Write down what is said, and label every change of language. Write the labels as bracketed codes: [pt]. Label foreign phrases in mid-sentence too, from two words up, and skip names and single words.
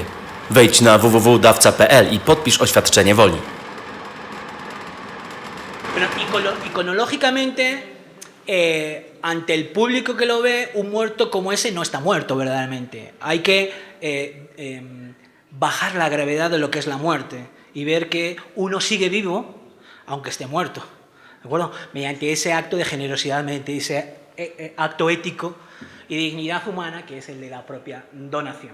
[pl] Wejdź na www.dawca.pl i podpisz oświadczenie woli. [es] Iconológicamente, ante el público que lo ve, un muerto como ese no está muerto verdaderamente. Hay que bajar la gravedad de lo que es la muerte y ver que uno sigue vivo aunque esté muerto, ¿de acuerdo? Mediante ese acto de generosidad, mediante ese acto ético y dignidad humana, que es el de la propia donación.